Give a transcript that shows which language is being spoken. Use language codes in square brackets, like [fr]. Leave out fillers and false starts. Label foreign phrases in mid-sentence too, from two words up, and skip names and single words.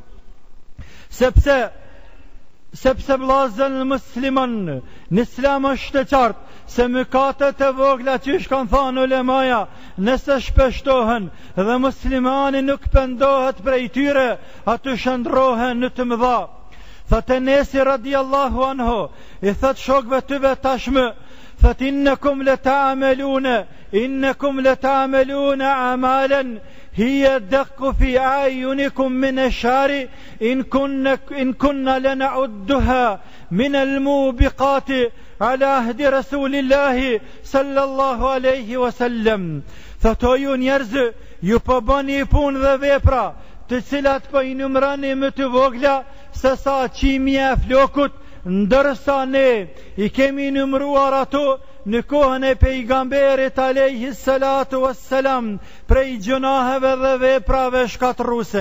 [sq] Sepse vëllezër musliman, në Islam është e qartë se mëkatet e vogla që kanë thënë ulemaja, nëse shpeshtohen dhe muslimani nuk pendohet prej tyre, aty shndrohen në të mëdha. Thot Enesi [ar] رضي الله عنه, [sq] i thot shokëve tyve tashmë, thot [ar] إنكم لتعملون أعمالا هي أدق في أعينكم من الشعر إن كنا لنعدها من الموبقات على عهد رسول الله صلى الله عليه وسلم. [sq] Thot o ju njerëz, ju po bëni punë dhe vepra të cilat po i numëroni më të vogla se sa qimja e flokut, ndërsa ne i kemi numëruar ato në kohën e pejgamberit [ar] عليه الصلاة والسلام [sq] prej gjunaheve dhe veprave shkatërruese.